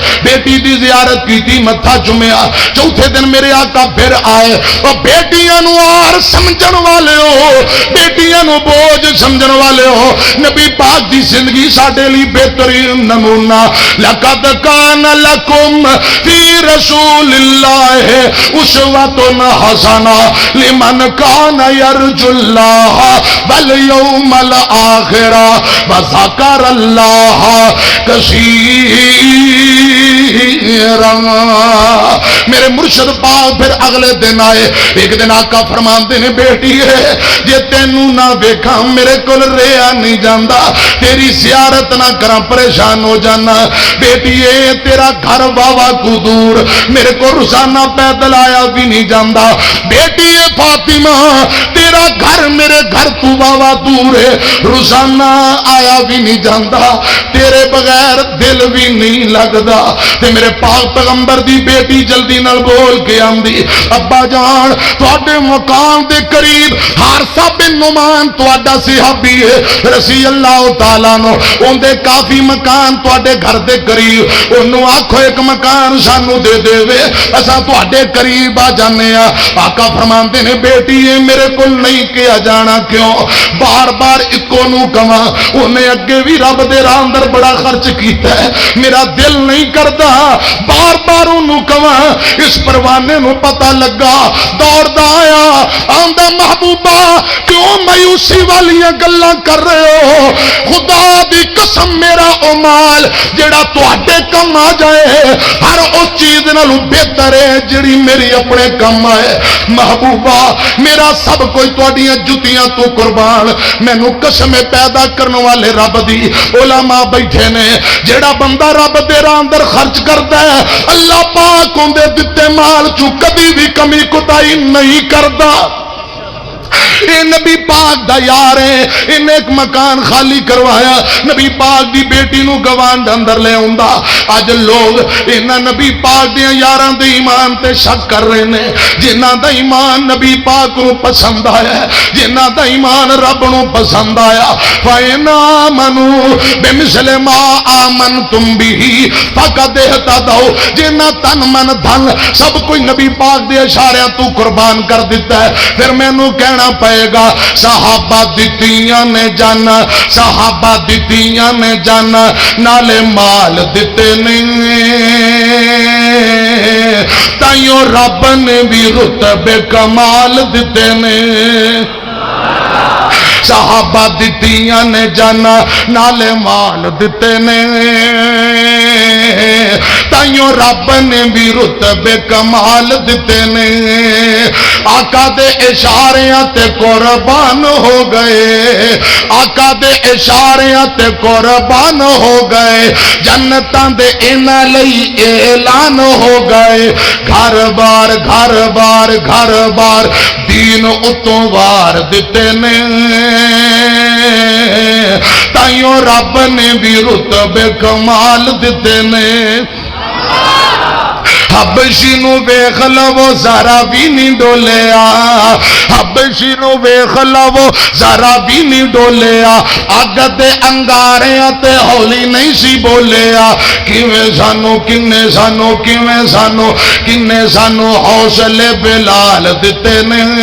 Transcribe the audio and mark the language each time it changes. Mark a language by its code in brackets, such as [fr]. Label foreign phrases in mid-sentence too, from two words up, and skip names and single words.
[pa] بیٹی دی زیارت کی تھی متھا چومیا چوتھے دن میرے آقا پھر آئے اور بیٹیاں نو آر سمجھن والے ہو بیٹیاں نو بوجھ سمجھن والے ہو نبی پاک دی زندگی ساڈے لی بہترین نمونہ [ar] لقد کان لکم فی رسول اللہ اسوۃ حسنہ لمن کان یرجو اللہ والیوم الآخر وذکر اللہ [pa] کثیرا میرے مرشد پاک پھر اگلے دن آئے ایک دن آقا فرماندے نے بیٹی ہے جے تینوں نہ دیکھا میرے کول رہیا نہیں جاندا تیری زیارت نہ کراں پریشان ہو جانا بیٹی ہے تیرا گھر واوا کو دور میرے کو روزانہ پیدل آیا بھی نہیں جاندا بیٹی ہے فاطمہ تیرا گھر میرے گھر تو واوا دور ہے روزانہ آیا بھی نہیں جاندا تیرے بغیر دل بھی نہیں لگدا تے میرے پاک پیغمبر دی بیٹی جلدی نال بول کے آندی ابا جان تواڈے مقام دے قریب حارثہ بن نعمان تواڈا صحابی ہے [ar] رضی اللہ تعالیٰ [pa] نو اون دے کافی مکان تواڈے گھر دے قریب اونوں آکھو ایک مکان سانو دے دے وے اساں تواڈے قریب آ جانے آ آقا فرماندے نے بیٹی اے میرے کول نہیں کیا جانا کیوں بار بار اکو نو کواں اونے اگے بھی رب دے راہ اندر بڑا خرچ کیتا ہے میرا دل نہیں کردا بار بار اونوں کواں اس پروانے نو پتہ لگا دوڑدا آیا آندا محبوبہ کیوں مایوسی والیاں گلاں کر رہے ہو خدا دی قسم میرا او مال جڑا تواڈے کم آ جائے ہر اس چیز نالوں بہتر ہے جڑی میری اپنے کم آئے محبوبہ میرا سب کوئی تواڈیاں جُتیاں تو قربان مینوں قسم پیدا کرنے والے رب دی علماء بیٹھے نے جڑا بندہ رب دے راہ اندر خرچ کردا ہے اللہ پاک اون دے دتے مال چوں کبھی بھی کمی کوتاہی نہیں کردا اے نبی پاک دا یار ہے انہیں ایک مکان خالی کروایا نبی پاک دی بیٹی نو گوانڈ اندر لے ہوندا آج لوگ انہاں نبی پاک دیاں یاراں دے ایمان تے شک کر رہے نے جنہاں دا ایمان نبی پاک نو پسند آیا جنہاں دا ایمان رب نو پسند آیا [ar] فَإِنْ آمَنُوا بِمِثْلِ مَا آمَنْتُمْ بِهِ فَقَدْ اهْتَدَوْا [pa] جنہاں تن من دھن سب کوئی نبی پاک دے اشاریاں تو قربان کر دیتا ہے پھر مینوں کہنا پائے گا صحابہ دتیاں نے جانا صحابہ دتیاں نے جانا نالے مال دیتے نہیں تائیوں رب نے بھی رتبے کمال دیتے نہیں صحابہ دتیاں نے جانا نالے مال دیتے نے تائیوں رب نے بھی رتبے کمال دیتے نے آقا دے اشاریاں تے قربان ہو گئے آقا دے اشاریاں تے قربان ہو گئے جنتاں دے انہاں لئی اعلان ہو گئے گھر بار گھر بار گھر بار دین اتوں وار دیتے نے تائیوں رب نے بھی رتبے کمال دیتے نے حبشی نو ویکھ لو ذرا بھی نہیں ڈولیا حبشی نو ویکھ لو ذرا بھی نہیں ڈولیا اگ تے انگاریاں تے ہولی نہیں سی بولیا کیویں سانو کنے سانو کیویں سانو کنے سانو حوصلے بلال دتے نے